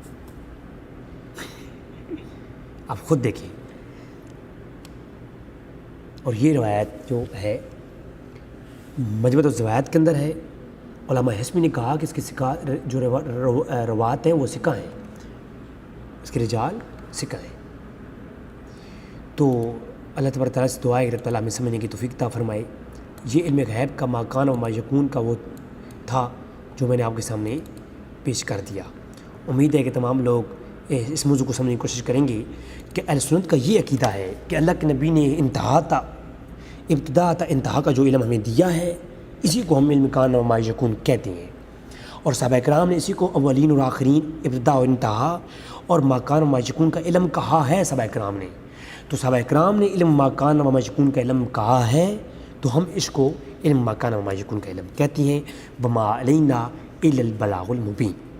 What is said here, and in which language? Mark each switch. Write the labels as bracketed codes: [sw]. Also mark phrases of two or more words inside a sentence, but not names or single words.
[ur] آپ خود دیکھیں، اور یہ روایت جو ہے مجموعۃ الزوائد کے اندر ہے، علامہ حسمی نے کہا کہ اس کے سکہ جو روات ہیں وہ سکہ ہیں، اس کے رجال سکہ ہیں۔ تو اللہ تبارک تعالیٰ سے دعا ہے کہ رب تعالیٰ ہمیں سمجھنے کی توفیق عطا فرمائے۔ یہ علم غیب کا [ar] ما کان و ما یکون [ur] کا وہ تھا جو میں نے آپ کے سامنے پیش کر دیا۔ امید ہے کہ تمام لوگ اس موضوع کو سمجھنے کی کوشش کریں گے کہ اہل سنت کا یہ عقیدہ ہے کہ اللہ کے نبی نے ابتدا تا انتہا کا جو علم ہمیں دیا ہے اسی کو ہم علم [ar] کان و ما یکون [ur] کہتے ہیں، اور صحابہ کرام نے اسی کو اولین اور آخرین، ابتدا و انتہا اور [ar] ما کان و ما یکون [ur] کا علم کہا ہے صحابہ کرام نے۔ تو صحابہ کرام نے علم [ar] ما کان و ما یکون [ur] کا علم کہا ہے تو ہم اس کو علم [ar] ما کان و ما یکون [ur] کا علم کہتی ہیں۔ [ar] وما علینا الا البلاغ المبین۔